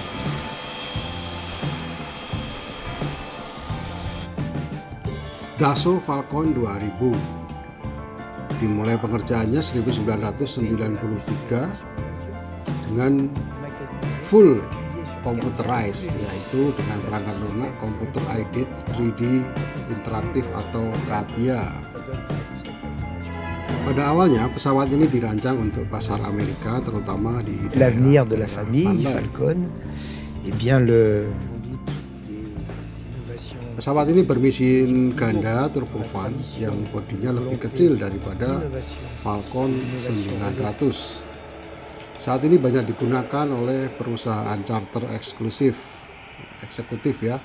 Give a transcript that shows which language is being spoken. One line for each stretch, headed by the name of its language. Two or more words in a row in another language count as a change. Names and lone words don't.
Indonesian: Dassault Falcon 2000 dimulai pengerjaannya 1993 dengan
English: full computerized,
Indonesian: yaitu dengan perangkat lunak Computer Aided 3D Interaktif atau CATIA. Pada awalnya pesawat ini dirancang untuk pasar Amerika, terutama di
French: l'avenir de la famille Falcon et bien
Indonesian: pesawat ini bermesin ganda turbofan yang bodinya lebih kecil daripada Falcon 900. Saat ini banyak digunakan oleh perusahaan charter eksekutif ya.